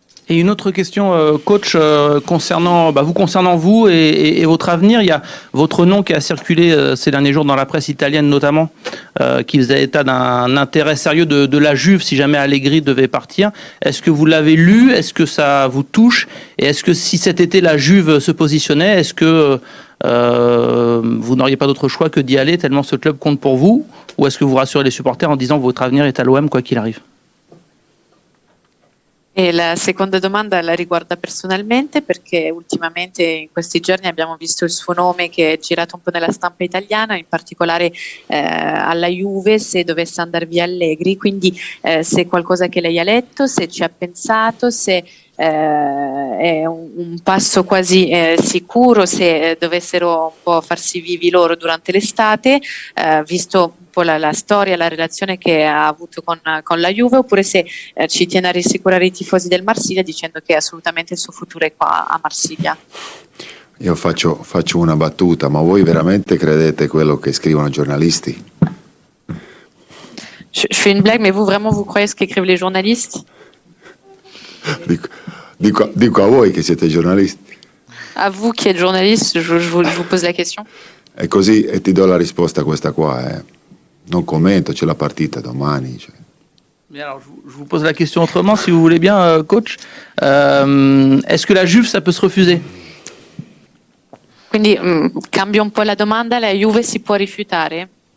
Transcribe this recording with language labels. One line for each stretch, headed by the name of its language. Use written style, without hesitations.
French: Et une autre question, coach, concernant vous et votre avenir. Il y a votre nom qui a circulé ces derniers jours dans la presse italienne notamment, qui faisait état d'un intérêt sérieux de la Juve si jamais Allegri devait partir. Est-ce que vous l'avez lu? Est-ce que ça vous touche? Et est-ce que si cet été la Juve se positionnait, est-ce que vous n'auriez pas d'autre choix que d'y aller tellement ce club compte pour vous? Ou est-ce que vous rassurez les supporters en disant que votre avenir est à l'OM quoi qu'il arrive?
Italian: E la seconda domanda la riguarda personalmente, perché ultimamente in questi giorni abbiamo visto il suo nome che è girato un po' nella stampa italiana, in particolare alla Juve, se dovesse andare via Allegri, quindi se è qualcosa che lei ha letto, se ci ha pensato, se è un passo quasi sicuro, se dovessero un po' farsi vivi loro durante l'estate, visto un po' la storia, la relazione che ha avuto con la Juve, oppure se ci tiene a rassicurare i tifosi del Marsiglia dicendo che assolutamente il suo futuro è qua a Marsiglia. Io faccio una battuta, ma voi veramente credete quello che scrivono i giornalisti?
French: Je fais une blague, mais vous croyez ce qu'écrivent les journalistes?
Italian: Dico a voi che siete giornalisti.
French: À vous qui êtes journaliste, je vous pose la question.
Italian: E così e ti do la risposta a questa qua. Non commento, c'è la partita domani. Cioè.
French: Bien, alors je vous pose la question autrement, si vous voulez bien, coach. Est-ce que la Juve, ça peut se refuser?
Italian: Quindi cambio un po' la domanda, la Juve si può rifiutare?